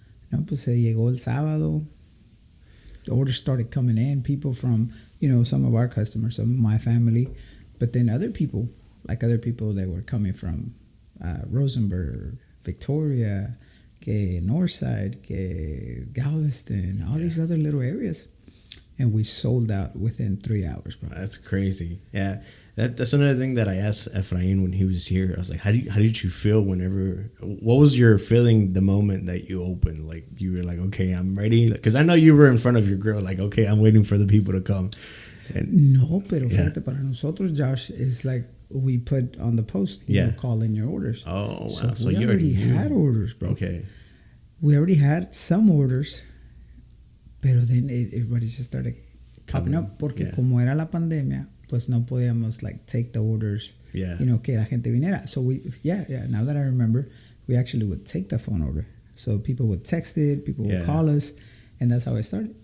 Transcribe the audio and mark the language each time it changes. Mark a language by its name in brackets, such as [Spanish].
[Spanish] No, pues se llegó el sábado. [English] The orders started coming in. People from, some of our customers, some of my family, but then other people that were coming from Rosenberg, Victoria, que Northside, que Galveston, all these other little areas. And we sold out within 3 hours, bro. That's crazy. Yeah. That's another thing that I asked Efrain when he was here. I was like, how did you feel what was your feeling the moment that you opened? Like, you were like, okay, I'm ready. Because I know you were in front of your grill, like, okay, I'm waiting for the people to come. [Spanish] No, pero fíjate, para nosotros, [English] Josh, it's like we put on the post, call in your orders. Oh, wow. So we already had orders, bro. Okay. We already had some orders, [Spanish] pero [English] then everybody just started popping up. [Spanish] Porque como era la pandemia, pues no podíamos [English] take the orders, [Spanish] que la gente viniera. [English] So now that I remember, we actually would take the phone order. So people would text it, people would call us, and that's how it started.